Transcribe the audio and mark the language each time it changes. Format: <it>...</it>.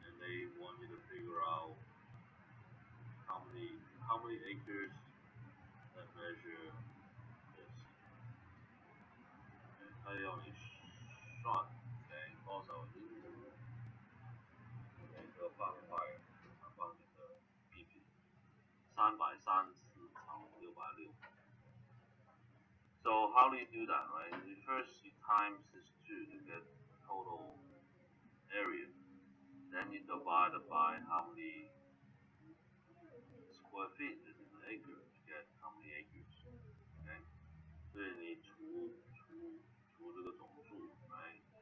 <en>And they want you to figure out how many acres that measure this.</en> <zh>它要你算，okay，多少英亩，每个方块它帮你的比例，334乘660。</zh> <en>So how do you do that, right? First you times this 2 to get the total area. Then you divide it by how many square feet is in an acre to get how many acres. Okay?</en> <zh>所以你除这个总数，right?</zh>